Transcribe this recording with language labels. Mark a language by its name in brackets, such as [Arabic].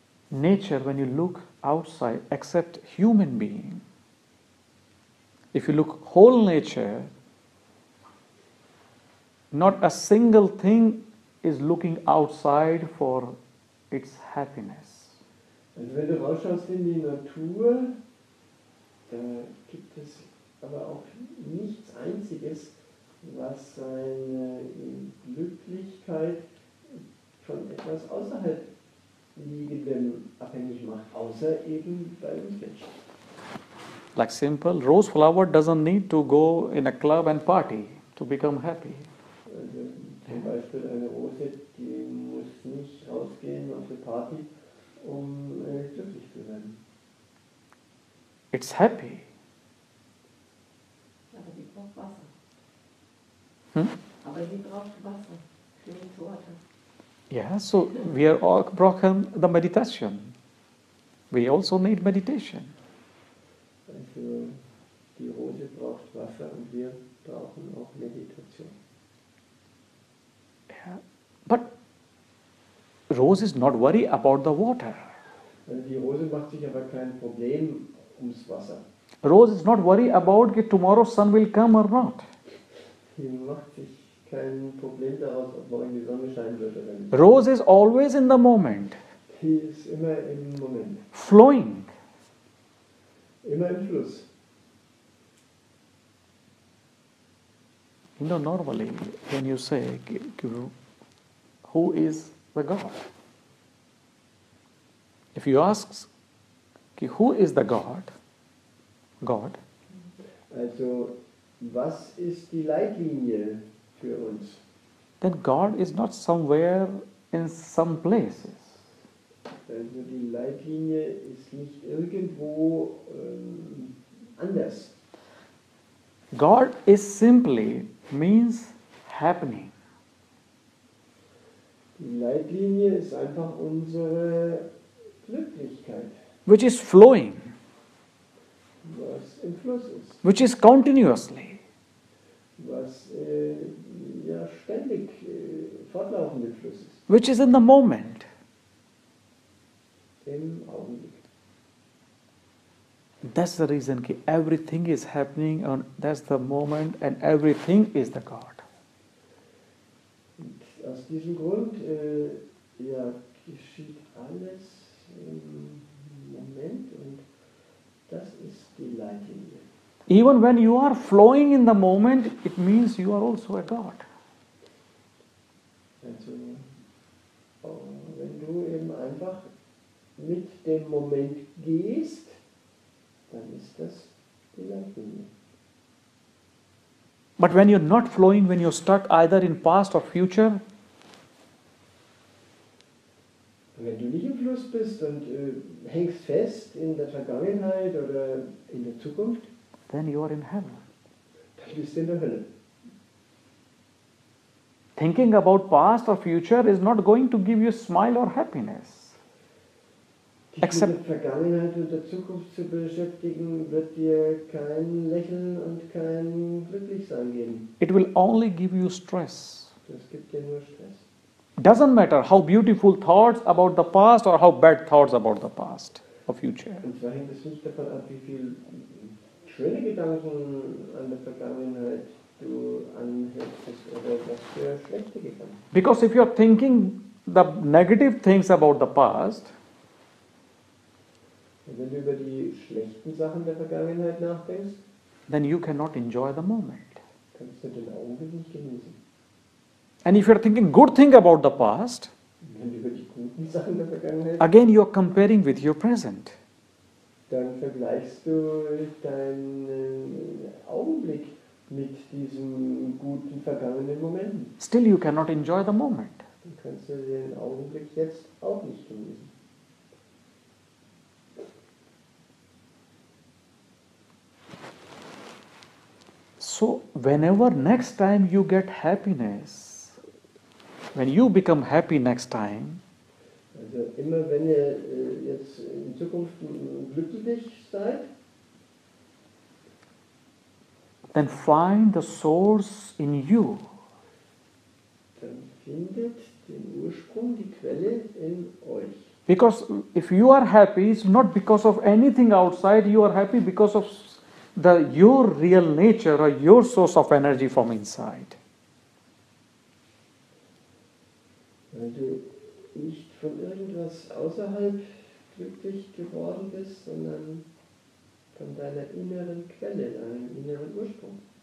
[English] Nature, when you look outside, except human being, if you look whole nature, not a single thing is looking outside for its happiness. [German] Also wenn du rausschaust in die Natur, da gibt es aber auch nichts Einziges, was seine Glücklichkeit von etwas außerhalb Liegendem abhängig macht, außer eben bei uns Menschen. [English] Like simple, rose flower doesn't need to go in a club and party to become happy. [German] Also zum Beispiel eine Rose, die muss nicht rausgehen auf eine Party, um glücklich zu sein. [English] It's happy. [German] Aber sie braucht Wasser. Hmm? Aber sie braucht Wasser für die Sorte. [English] Yeah, so we are all broken the meditation. We also need meditation. [German] Also die Rose braucht Wasser und wir brauchen auch Meditation. [English] Yeah. But rose is not worried about the water. [German] Also die Rose macht sich aber kein Problem ums Wasser. [English] Rose is not worried about if tomorrow sun will come or not. [German] Die macht sich kein Problem daraus, ob morgen die Sonne scheinen wird oder nicht. [English] Rose is always in the moment, [German] Die ist immer im Moment, [English] flowing. [German] immer im Fluss. [English] You know, normally when you say, who is the God? If you ask, who is the God? God. [German] Also, was ist die Leitlinie für uns? [English] Then God is not somewhere in some places. [German] Also die Leitlinie ist nicht irgendwo anders. [English] God is simply means happening. [German] Die Leitlinie ist einfach unsere Glücklichkeit, [English] Which is flowing, [German] was im Fluss ist, [English] which is continuously. [German] was ja ständig fortlaufend im Fluss ist, [English] Which is in the moment. [German] im Augenblick. [English] That's the reason everything is happening and that's the moment and everything is the God. [German] Und aus diesem Grund ja, geschieht alles im Moment und das ist die Leitlinie. [English] Even when you are flowing in the moment, it means you are also a God. [German] Also wenn du eben einfach mit dem Moment gehst, dann ist das die Leitlinie. [English] But when you're not flowing, when you're stuck either in past or future, [German] Wenn du nicht im Fluss bist und hängst fest in der Vergangenheit oder in der Zukunft, [English] then you are in hell. [German] dann bist du in der Hölle. [English] Thinking about past or future is not going to give you smile or happiness. [German] Dich [English] Except- [German] mit der Vergangenheit und der Zukunft zu beschäftigen, wird dir kein Lächeln und kein Glücklichsein geben. [English] It will only give you stress. [German] Das gibt dir nur Stress. [English] Doesn't matter how beautiful thoughts about the past or how bad thoughts about the past or future. [German] Und zwar hängt es nicht davon ab, wie viel schöne Gedanken an der Vergangenheit du anheftest oder was für schlechte Gedanken. [English] Because if you're thinking the negative things about the past, [German] Und wenn du über die schlechten Sachen der Vergangenheit nachdenkst, [English] then you cannot enjoy the moment. [German] kannst du den Augenblick nicht genießen. [English] And if you're thinking good thing about the past, [German] Und wenn du über die guten Sachen der Vergangenheit, [English] again you're comparing with your present. [German] dann vergleichst du deinen Augenblick mit diesen guten vergangenen Momenten. [English] Still you cannot enjoy the moment. [German] dann kannst du den Augenblick jetzt auch nicht genießen. [English] So, whenever next time you get happiness, when you become happy next time, [German] Also immer wenn ihr jetzt in Zukunft glücklich seid, [English] then find the source in you. [German] dann findet den Ursprung, die Quelle in euch. [English] Because if you are happy, it's not because of anything outside, you are happy because of your real nature or your source of energy from inside. [German] Weil du nicht von irgendwas außerhalb glücklich geworden bist, sondern von deiner inneren Quelle, deinem inneren Ursprung.